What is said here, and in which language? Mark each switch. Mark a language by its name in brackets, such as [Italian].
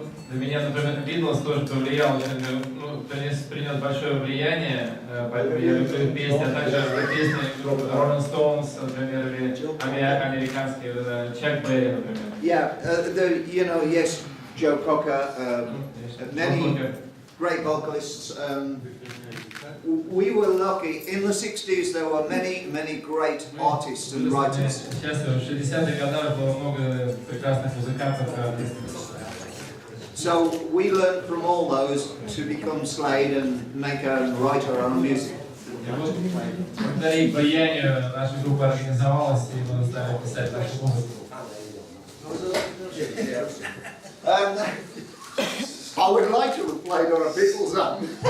[Russian] Для меня, например, Beatles тоже повлиял, принес большое влияние, поэтому я люблю песни, а также песни группы Rolling Stones, например, или американские, Chuck Berry, например. [English] Yeah, yes, Joe Cocker, many great vocalists. We were lucky. In the 60s, there were many great artists and writers. [Russian] Сейчас в 60-х годах было много прекрасных музыкантов и артистов. [English] So we learned from all those to become Slade and make and write our own music. [Russian] Благодаря влиянию наша группа организовалась и мы стали писать нашу музыку. [English] I would like to have played on a Beatles album.